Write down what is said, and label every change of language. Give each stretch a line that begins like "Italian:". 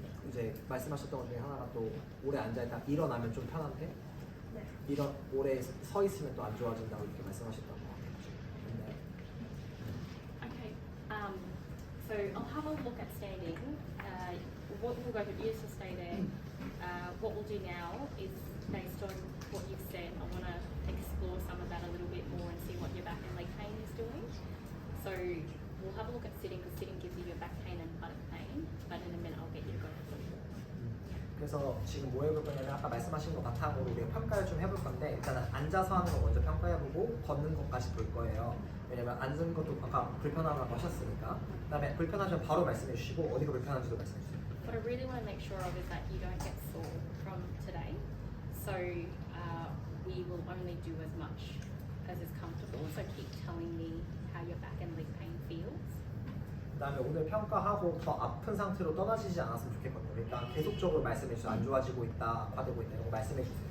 Korean: 이제 말씀하셨던 것 중에 하나가 또 오래 앉아 있다 일어나면 좀 편한데 네. 오래 서 있으면 또 안 좋아진다고 이렇게 말씀하셨던 것 같아요. 네.
English: Okay. So I'll have a look at standing. What we'll go to is to stay there. What we'll do now is based on what you've said. I want to explore some of that a little bit more and see what your back and leg pain is doing. So we'll have a look at sitting because sitting gives you your back pain and buttock pain. But in a minute, I'll get you to go through.
Korean: 그래서 지금 뭐 해볼 거냐면 아까 말씀하신 거 바탕으로 우리가 평가를 좀 해볼 건데 일단은 앉아서 하는 거 먼저 평가해보고 걷는 것까지 볼 거예요. 왜냐면 앉는 것도 아까 불편하다고 하셨으니까 그다음에 불편하시면 바로 말씀해 주시고 어디가 불편한지도 말씀해 주세요.
English: What I really want to make sure of is that you don't get sore from today. So we will only do as much as is comfortable. So keep telling me how your back and leg pain feels.
Korean: 그다음에 오늘 평가하고 더 아픈 상태로 떠나지지 않았으면 좋겠거든요. 그러니까 계속적으로 말씀해 주세요. 안 좋아지고 있다, 악화되고 있다 이런 거 말씀해 주세요.